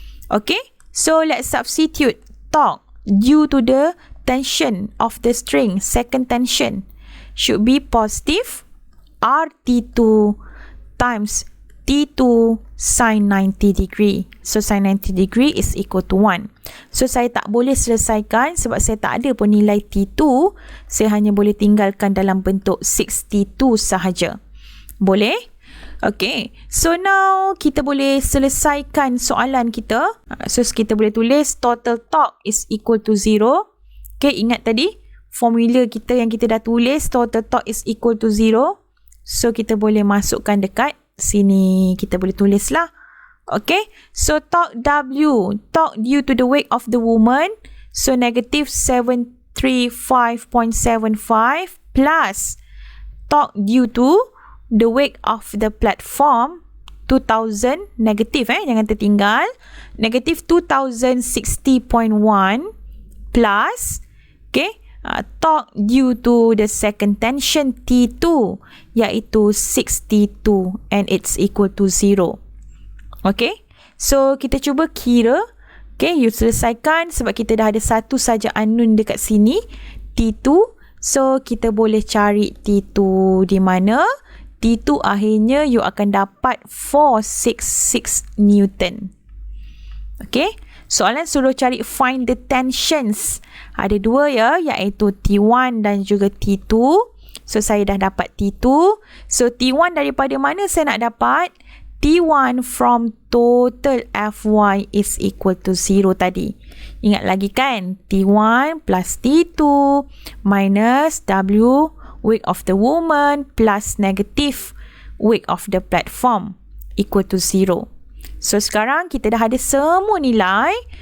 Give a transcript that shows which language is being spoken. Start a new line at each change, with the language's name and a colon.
English: Okay, so let's substitute torque due to the tension of the string, second tension, should be positive RT2 times T2 sin 90 degree. So sin 90 degree is equal to 1.
Malay: So saya tak boleh selesaikan sebab saya tak ada pun nilai T2. Saya hanya boleh tinggalkan dalam bentuk 62 sahaja. Boleh? Okay, so now kita boleh selesaikan soalan kita. So kita boleh tulis
English: total torque is equal to 0.
Malay: Okay, ingat tadi formula kita yang kita dah tulis,
English: total torque is equal to 0.
Malay: So kita boleh masukkan dekat sini, kita boleh tulis lah.
English: Okay, so torque W, torque due to the weight of the woman, so negative 735.75 plus torque due to the weight of the platform 2000, negative
Malay: jangan tertinggal,
English: negative 2060.1 plus, okay, torque due to the second tension T2 iaitu 62 and it's equal to 0.
Malay: Okay, so kita cuba kira. Okay, you selesaikan sebab kita dah ada satu saja unknown dekat sini, T2. So kita boleh cari T2 di mana. T2 akhirnya you akan dapat 466 Newton. Okay, soalan suruh cari
English: find the tensions.
Malay: Ada dua iaitu T1 dan juga T2. So saya dah dapat T2. So T1 daripada mana saya nak dapat?
English: T1 from total Fy is equal to 0
Malay: tadi. Ingat lagi kan?
English: T1 plus T2 minus W, weight of the woman, plus negative weight of the platform equal to 0.
Malay: So sekarang kita dah ada semua nilai.